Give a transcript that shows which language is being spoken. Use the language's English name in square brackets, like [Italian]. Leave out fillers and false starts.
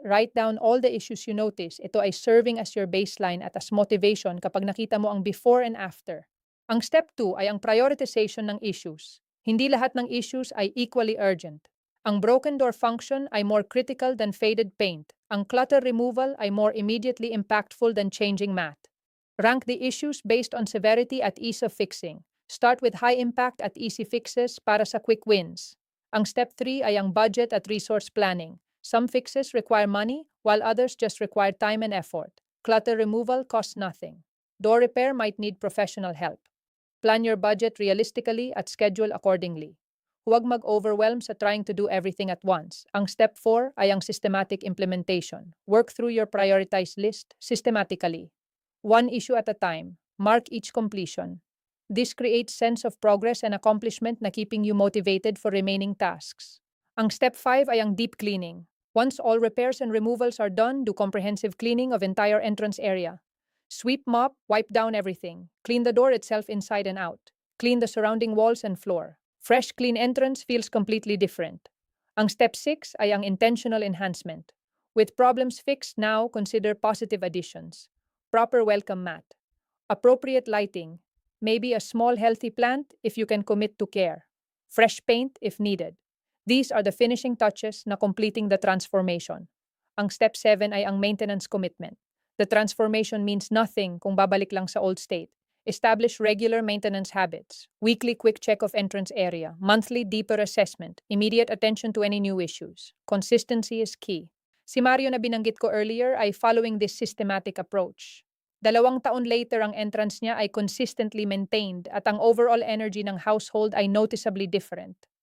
[English] Write down all the issues you notice. [Filipino] Ito ay serving [English] as your baseline at as motivation [Filipino] kapag nakita mo ang [English] before and after. [Filipino] Ang step 2 ay ang prioritization ng issues. [English] Hindi lahat ng issues ay equally urgent. Ang broken door function ay more critical than faded paint. Ang clutter removal ay more immediately impactful than changing mat. Rank the issues based on severity at ease of fixing. Start with high impact at easy fixes para sa quick wins. Ang step 3 ay ang budget at resource planning. Some fixes require money, while others just require time and effort. Clutter removal costs nothing. Door repair might need professional help. Plan your budget realistically at schedule accordingly. [Filipino] Huwag mag-overwhelm sa trying to do everything at once. Ang step 4 ay ang systematic implementation. [English] Work through your prioritized list systematically. One issue at a time. Mark each completion. This creates sense of progress and accomplishment [Filipino] na keeping you [English] motivated for remaining tasks. [Filipino] Ang step 5 ay ang deep cleaning. [English] Once all repairs and removals are done, do comprehensive cleaning of entire entrance area. Sweep, mop, wipe down everything. Clean the door itself inside and out. Clean the surrounding walls and floor. Fresh, clean entrance feels completely different. [Filipino] Ang step 6 ay ang intentional enhancement. [English] With problems fixed now, consider positive additions. Proper welcome mat. Appropriate lighting. Maybe a small healthy plant if you can commit to care. Fresh paint if needed. These are the finishing touches [Filipino] na completing [English] the transformation. [Filipino] Ang step 7 ay ang maintenance commitment. [English] The transformation means nothing [Filipino] kung babalik lang sa [English] old state. Establish regular maintenance habits, weekly quick check of entrance area, monthly deeper assessment, immediate attention to any new issues. Consistency is key. [Filipino] Si Mario na binanggit ko [English] earlier ay following this systematic approach. [Filipino] 2 taon later, ang [English] entrance niya ay consistently maintained at ang overall energy ng household ay noticeably different.